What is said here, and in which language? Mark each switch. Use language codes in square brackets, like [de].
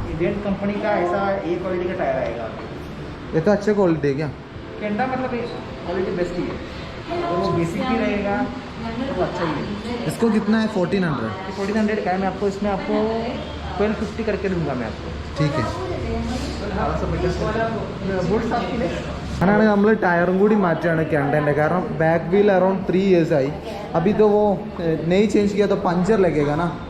[hi] Event company का ऐसा ए quality का टायर आएगा। ये तो अच्छे क्वालिटी है क्या? केंटा मतलब क्वालिटी बेस्ट ही है, और वो बेसिक भी रहेगा तो अच्छा ही है। इसको कितना है? 1400। 1400 का है। मैं आपको इसमें आपको 1250 करके दूंगा मैं आपको। ठीक है. ബോൾസ് आपके [ml] അങ്ങനെയാണെങ്കിൽ നമ്മൾ ടയറും കൂടി മാറ്റുകയാണ് കെണ്ടൻ്റെ, കാരണം ബാക്ക് വീൽ അറൗണ്ട് 3 years ആയി. [hi] अभी तो वो नहीं चेंज किया तो पंचर लगेगा ना.